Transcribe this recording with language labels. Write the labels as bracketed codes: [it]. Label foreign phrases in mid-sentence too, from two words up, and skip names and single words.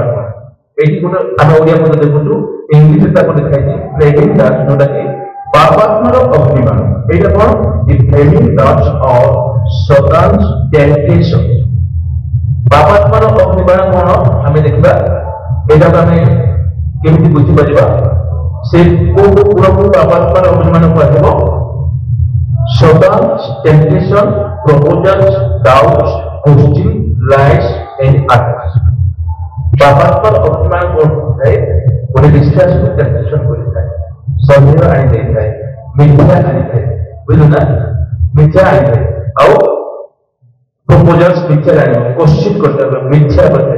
[or] ଏଇଠି ଗୋଟେ ଆମେ ଓଡ଼ିଆ ପଦ ଦେଖୁଛୁ, ଇଂଲିଶରେ ତାକୁ ଲେଖାଯାଇଛି [en] flaming darts, [or] ଯୋଉଟାକି ପାପାତ୍ମାର ଅଗ୍ନିବାଣ। ଏଇଟା କଣ, [en] the flaming darts of Satan's temptation. [or] ପାପାତ୍ମାର ଅଗ୍ନିବାଣ କଣ ଆମେ ଦେଖିବା, ଏଇଟାକୁ ଆମେ କେମିତି ବୁଝିପାରିବା। ସେ କୋଉ ଗୁଣକୁ ପାପାତ୍ମାର ଅଗ୍ନିବାଣ କୁହାଯିବ, [en] Satan's temptation, proposals, doubts, questions, lies, and others. [or] ପାପାତ୍ମର ଅପମାନ କରିଥାଏ, ଗୋଟେ ବିଶ୍ୱାସକୁ କନଫ୍ୟୁଜନ କରିଥାଏ, ସନ୍ଦେହ ଆଣି ଦେଇଥାଏ, ମିଥ୍ୟା ଆଣିଥାଏ, ବୁଝିଲ ନା, ମିଥ୍ୟା ଆଣିଥାଏ, ଆଉ ପ୍ରପୋଜାଲ୍ସ ମିଥ୍ୟା ଆଣିବ, କୋଶ୍ଚିନ୍ କରିଥାଏ, ମିଥ୍ୟା କରିଥାଏ।